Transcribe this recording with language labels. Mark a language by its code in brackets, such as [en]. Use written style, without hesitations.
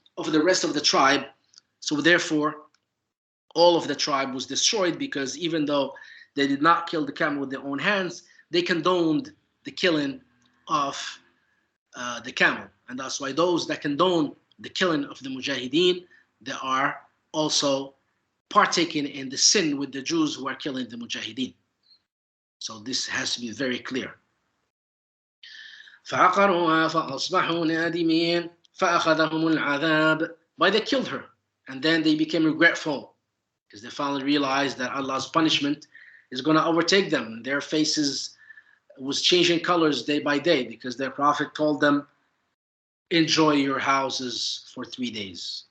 [en] of the rest of the tribe. So therefore, all of the tribe was destroyed, because even though they did not kill the camel with their own hands, they condoned the killing of the camel. And that's why those that condone the killing of the mujahideen, they are also partaking in the sin with the Jews who are killing the mujahideen. So this has to be very clear. [ar] فعقروها فأصبحوا نادمين فأخذهم العذاب. [en] But they killed her, and then they became regretful, because they finally realized that Allah's punishment is going to overtake them. Their faces was changing colors day by day, because their prophet told them, enjoy your houses for 3 days.